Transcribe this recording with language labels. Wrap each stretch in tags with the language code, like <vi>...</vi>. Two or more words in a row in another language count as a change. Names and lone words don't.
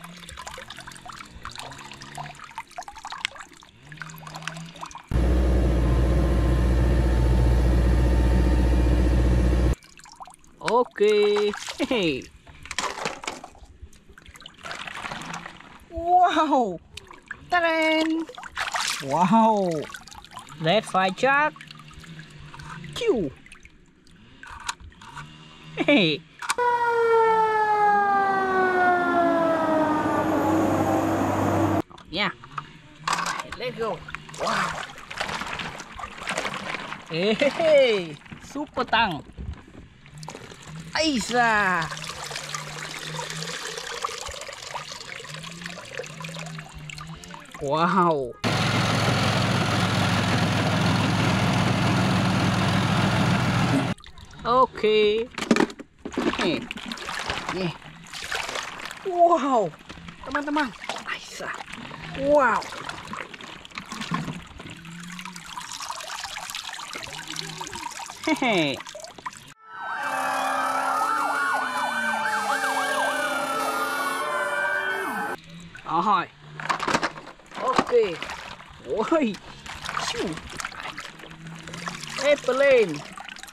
<en>Ok. Hehe. Wow. Ta-da! Wow. Red fire truck. Chiu. Hey.</en> <vi>Nha.</vi> <en>Let's go. Wow. Hey, super tăng.</en> <vi>Ây da. Wow.</vi> <en>Okay. Hey. Yeah. Wow.</en> <id>Teman-teman. Aisa. Wow. Hehe.</id> <vi>Rồi.</vi> <en>Ok. Ôi. Airplane.</en>